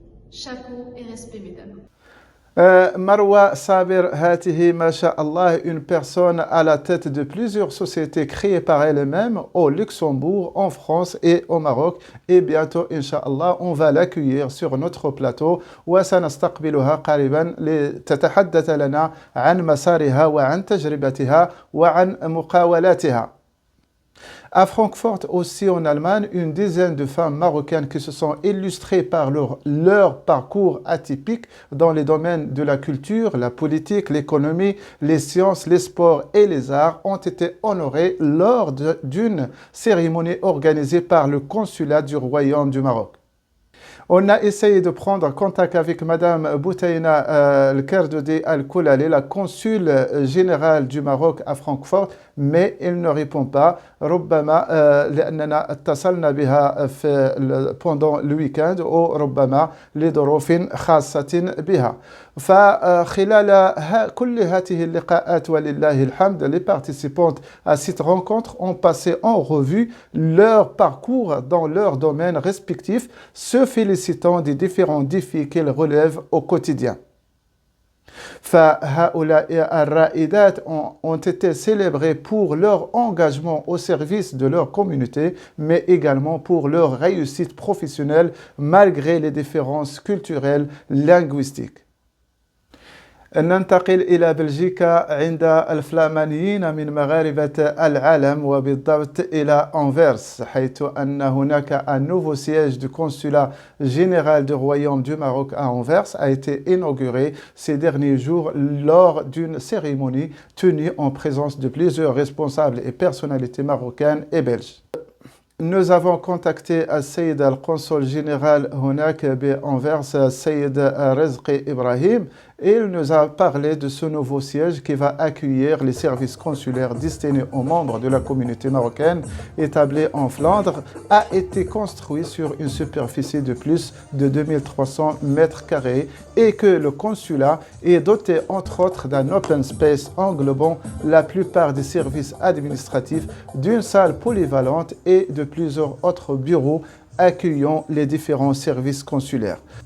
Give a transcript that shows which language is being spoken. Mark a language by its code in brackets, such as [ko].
[fr] Chapeau et respect, mesdames. Marwa Sabir Hatihi, masha'Allah, une personne à la tête de plusieurs sociétés créées par elle-même au Luxembourg, en France et au Maroc. Et bientôt, Inch'Allah, on va l'accueillir sur notre plateau. [ar] وسنستقبلها قريبا لتتحدث لنا عن مسارها وعن تجربتها وعن مقاولاتها. [fr] À Francfort, aussi en Allemagne, une dizaine de femmes marocaines qui se sont illustrées par leur parcours atypique dans les domaines de la culture, la politique, l'économie, les sciences, les sports et les arts ont été honorées lors d'une cérémonie organisée par le consulat du Royaume du Maroc. On a essayé de prendre contact avec Madame Boutaina El-Kerdodi Al-Koulali, la consule générale du Maroc à Francfort, mais elle ne répond pas. [ar] ربما لأننا اتصلنا بها [fr] pendant le week-end [ar] أو ربما لظروف خاصة بها. فخلال كل هذه اللقاءات ولله الحمد, [fr] les participantes à cette rencontre ont passé en revue leur parcours dans leurs domaines respectifs, se félicitant des différents défis qu'elles relèvent au quotidien. [ar] فهؤلاء الرائدات [fr] ont été célébrés pour leur engagement au service de leur communauté, mais également pour leur réussite professionnelle malgré les différences culturelles linguistiques. [ar] ننتقل إلى بلجيكا عند الفلامانيين من مغاربة العالم وبالضبط إلى أنفيرس, حيث أن هناك [fr] un nouveau siège du consulat général du Royaume du Maroc à Anvers a été inauguré ces derniers jours lors d'une cérémonie tenue en présence de plusieurs responsables et personnalités marocaines et belges. Nous avons contacté [ar] السيد القنصل [fr] général [ar] هناك بأنفيرس السيد رزقي إبراهيم. [fr] Il nous a parlé de ce nouveau siège qui va accueillir les services consulaires destinés aux membres de la communauté marocaine établie en Flandre, a été construit sur une superficie de plus de 2300 mètres carrés et que le consulat est doté entre autres d'un open space englobant la plupart des services administratifs, d'une salle polyvalente et de plusieurs autres bureaux accueillant les différents services consulaires.